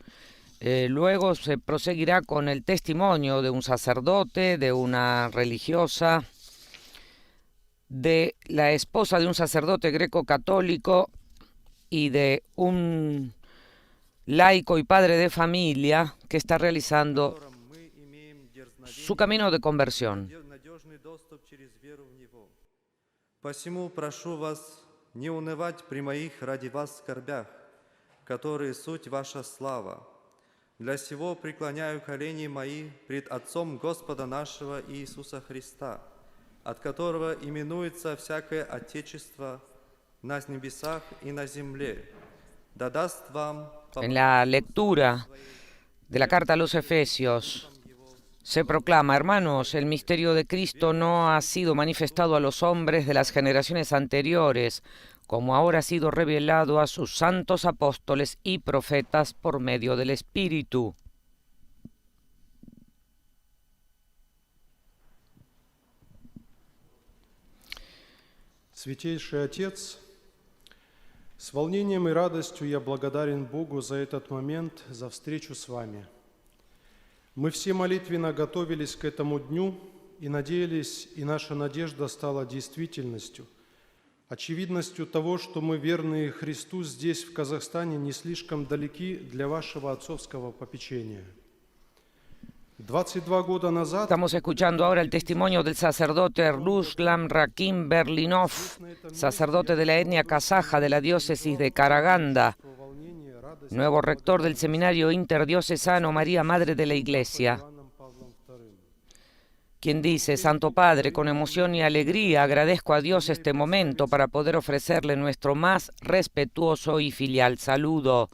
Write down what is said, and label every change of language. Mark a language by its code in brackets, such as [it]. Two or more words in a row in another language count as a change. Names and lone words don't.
[es] Luego se proseguirá con el testimonio de un sacerdote, de una religiosa, de la esposa de un sacerdote greco-católico y de un laico y padre de familia que está realizando su camino de conversión. [ru] Посему прошу вас не унывать при моих ради вас скорбях, которые суть ваша слава. Для сего преклоняю колени мои пред Отцом Господа нашего Иисуса Христа, от которого именуется всякое Отечество на небесах и на земле. Да даст вам... [es] En la lectura de la carta a los Efesios se proclama: hermanos, el misterio de Cristo no ha sido manifestado a los hombres de las generaciones anteriores, como ahora ha sido revelado a sus santos apóstoles y profetas por medio del Espíritu. [ru] Святейший Отец, с волнением и радостью я благодарен Богу за этот момент, за встречу с вами. Мы все молитвенно готовились к этому дню и надеялись, и наша надежда стала действительностью, очевидностью того, что мы, верные Христу, здесь, в Казахстане, не слишком далеки для вашего отцовского попечения. 22 года назад [es] Estamos escuchando ahora el testimonio del sacerdote Ruslan Rakim Berlinov, sacerdote de la etnia kazaja de la diócesis de Karaganda, nuevo rector del seminario interdiocesano María Madre de la Iglesia, quien dice: Santo Padre, con emoción y alegría agradezco a Dios este momento para poder ofrecerle nuestro más respetuoso y filial saludo.